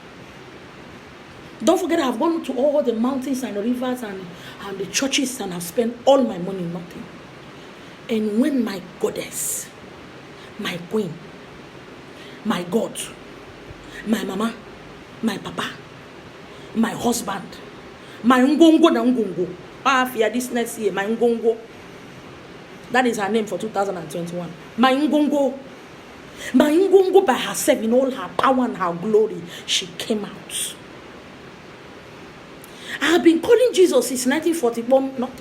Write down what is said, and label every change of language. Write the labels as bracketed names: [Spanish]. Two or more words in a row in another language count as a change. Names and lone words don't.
[English] Don't forget, I've gone to all the mountains and the rivers and and the churches, and I've spent all my money, nothing. And when my goddess, my queen, my God, my mama, my papa, my husband, my ngongo na ngongo, this next year, my ngongo, that is her name for 2021, my ngongo by herself in all her power and her glory, she came out. I have been calling Jesus since 1941, nothing.